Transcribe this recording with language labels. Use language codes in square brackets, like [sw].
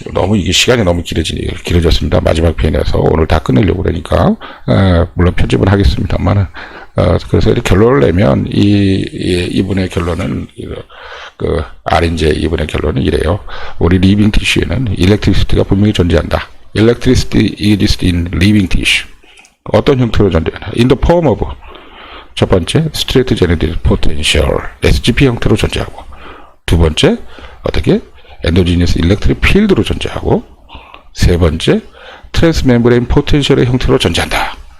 [ko] 너무 이게 시간이 너무 길어졌습니다. 마지막 편에서 오늘 다 끝내려고 그러니까, 물론 편집은 하겠습니다만은, 그래서 이렇게 결론을 내면, 이분의 결론은, RNJ 이분의 결론은 이래요. 우리 리빙 티슈에는 일렉트리시티가 분명히 존재한다. [en] Electricity exists in living tissue. [ko] 어떤 형태로 존재하나? [en] In the form of, [ko] 첫 번째, straight generated potential, SGP 형태로 존재하고, 두 번째, 어떻게? 엔도지니어스 일렉트릭 필드로 존재하고 세 번째 트랜스멤브레인 포텐셜의 형태로 존재한다.